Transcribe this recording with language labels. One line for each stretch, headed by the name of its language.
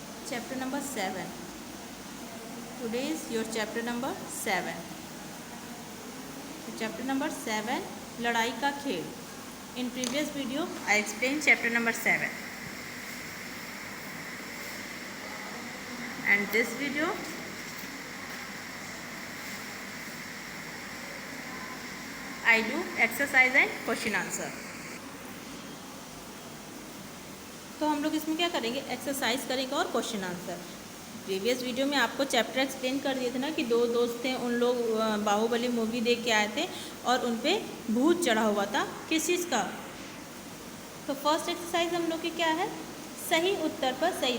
English: Chapter number 7. Today is your chapter number 7. Chapter number 7, लड़ाई का खेल. In previous video I explained chapter number 7. And this video I do exercise and question answer.
Hindi: तो हम लोग इसमें क्या करेंगे, एक्सरसाइज करेंगे और क्वेश्चन आंसर. प्रीवियस वीडियो में आपको चैप्टर एक्सप्लेन कर दिए थे ना कि दो दोस्त थे, उन लोग बाहुबली मूवी देख के आए थे और उन पे भूत चढ़ा हुआ था. किस चीज़ का? तो फर्स्ट एक्सरसाइज हम लोग की क्या है, सही उत्तर पर सही.